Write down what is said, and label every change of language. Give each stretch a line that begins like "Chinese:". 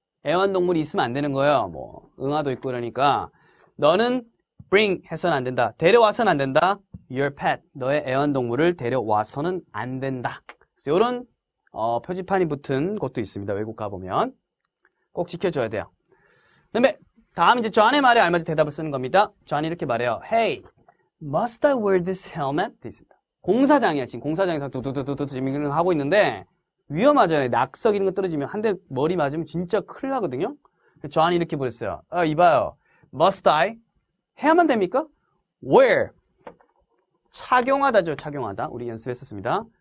Korean: 애완동물이 있으면 안 되는 거예요. 뭐 응아도 있고 그러니까 너는 bring 해서는 안 된다. 데려와서는 안 된다.
English: your pet.
Korean: 너의 애완동물을 데려와서는 안 된다. 그래서 이런 표지판이 붙은 곳도 있습니다. 외국 가보면 꼭 지켜줘야 돼요. 그다음에 다음 이제 존의 말에 알맞은 대답을 쓰는 겁니다. 존이 이렇게 말해요.
English: Hey, must I wear this helmet?
Korean: 돼 있습니다. 공사장이야. 지금 공사장에서 두두두두두 지금 하고 있는데 위험하잖아요. 낙석 이런 거 떨어지면 한 대 머리 맞으면 진짜 큰일 나거든요. 존이 이렇게 보냈어요. 이봐요.
English: Must I?
Korean: 해야만 됩니까? Wear. 착용하다죠. 착용하다. 우리 연습했었습니다.